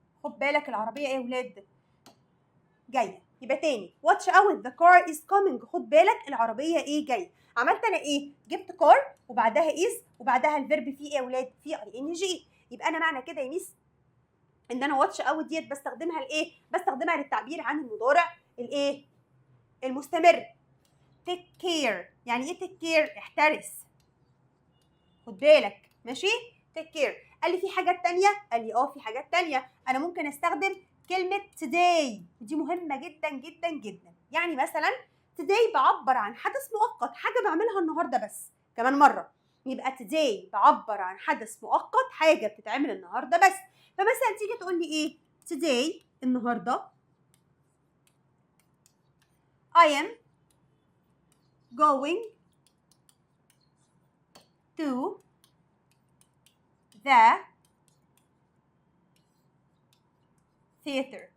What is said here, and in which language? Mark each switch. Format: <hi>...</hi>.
<ar>خد بالك العربيه ايه يا ولاد؟ جايه. يبقى تاني</ar> <en>watch out the car is coming،</en> <ar>خد بالك العربيه ايه جايه. عملت انا ايه؟ جبت car وبعدها is وبعدها الفيرب فيه ايه يا ولاد؟ فيه ing. يبقى انا معنى كده يا ميس ان انا</ar> <en>watch out</en> <ar>ديت بستخدمها لايه؟ بستخدمها للتعبير عن المضارع الايه؟ المستمر.</ar> <en>take care،</en> <ar>يعني ايه</ar> <en>take care؟</en> <ar>احترس. خد بالك ماشي؟</ar> <en>take care.</en> <ar>قال لي في حاجات تانية؟ قال لي في حاجات تانية. انا ممكن استخدم كلمة today، دي مهمة جدا جدا جدا. يعني مثلا today بعبر عن حدث مؤقت، حاجة بعملها النهاردة بس. كمان مرة، يبقى today بعبر عن حدث مؤقت، حاجة بتتعمل النهاردة بس.</ar> <en>فمثلا تيجي تقول لي ايه؟ today</en> <ar>النهاردة</ar> <en>I am going to the theater.</en>